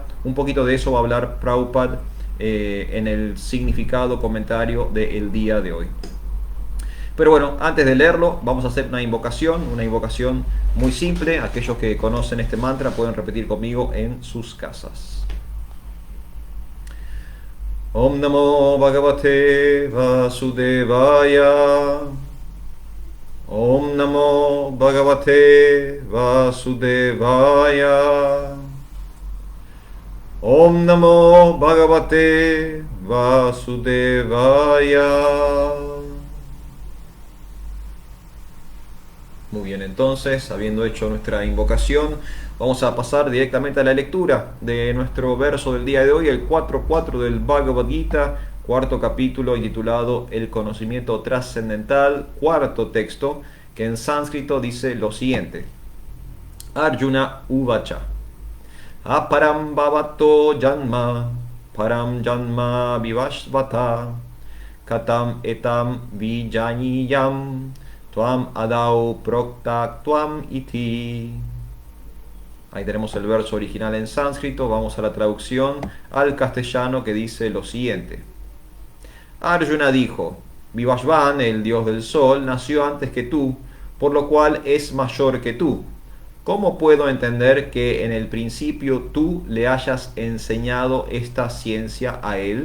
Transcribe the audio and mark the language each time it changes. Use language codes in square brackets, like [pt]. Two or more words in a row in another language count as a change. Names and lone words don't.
[es] Un poquito de eso va a hablar Prabhupada en el significado comentario del día de hoy. Pero bueno, antes de leerlo, vamos a hacer una invocación muy simple. Aquellos que conocen este mantra pueden repetir conmigo en sus casas. [sa] Om Namo Bhagavate Vasudevaya. Om Namo Bhagavate Vasudevaya. Om Namo Bhagavate Vasudevaya. [es] Muy bien, entonces, habiendo hecho nuestra invocación, vamos a pasar directamente a la lectura de nuestro verso del día de hoy, el 4.4 del Bhagavad Gita, cuarto capítulo intitulado El conocimiento trascendental, cuarto texto, que en sánscrito dice lo siguiente: [sa] Arjuna Uvacha. Aparam bhavato janma, param janma vivashvata, katam etam vijaniyam, tuam adau prokta tuam iti. [es] Ahí tenemos el verso original en sánscrito. Vamos a la traducción al castellano, que dice lo siguiente: Arjuna dijo: Vivasvan, el dios del sol, nació antes que tú, por lo cual es mayor que tú. ¿Cómo puedo entender que en el principio tú le hayas enseñado esta ciencia a él?